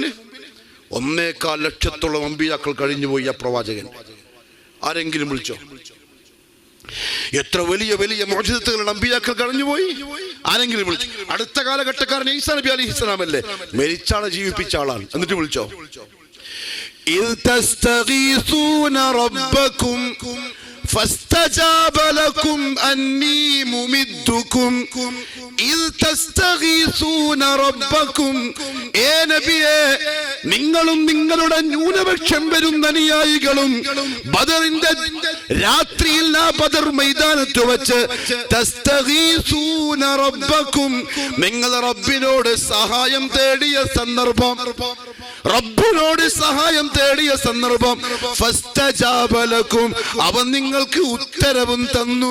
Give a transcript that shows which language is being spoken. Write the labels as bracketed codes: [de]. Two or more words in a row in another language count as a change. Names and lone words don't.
[ml] 1.25 ലക്ഷത്തോളം അമ്പിയാക്കൾ കഴിഞ്ഞുപോയി. ആ പ്രവാചകൻ ആരെങ്കിലും വിളിച്ചോ? എത്ര വലിയ വലിയ മുഅ്ജിസത്തുകളുടെ അമ്പിയാക്കൾ കഴിഞ്ഞുപോയി, ആരെങ്കിലും വിളിച്ചു? അടുത്ത കാലഘട്ടക്കാരൻ ഈസാ നബി അലൈഹിസ്സലാം അല്ലേ, മരിച്ചാളെ ജീവിപ്പിച്ച ആളാണ്, എന്നിട്ട് വിളിച്ചോ? [ar] إذ تستغيثون ربكم فاستجاب لكم أني ممدكم إذ تستغيثون ربكم [ml] ഏ നബിയേ നിങ്ങളും നിങ്ങളുടെ ന്യൂനപക്ഷം വരുന്ന അനുയായികളും ബദറിന്റെ രാത്രിയിൽ ആ ബദർ മൈതാനത്ത് വെച്ച് [ar] تستغيثون ربكم [ml] നിങ്ങൾ റബ്ബിനോട് സഹായം തേടിയ സന്ദർഭം റബ്ബിനോട് സഹായം തേടിയ സന്ദർഭം [ar] فاستجاب لكم [ml] അവൻ നിങ്ങൾക്ക് ഉത്തരവും തന്നു.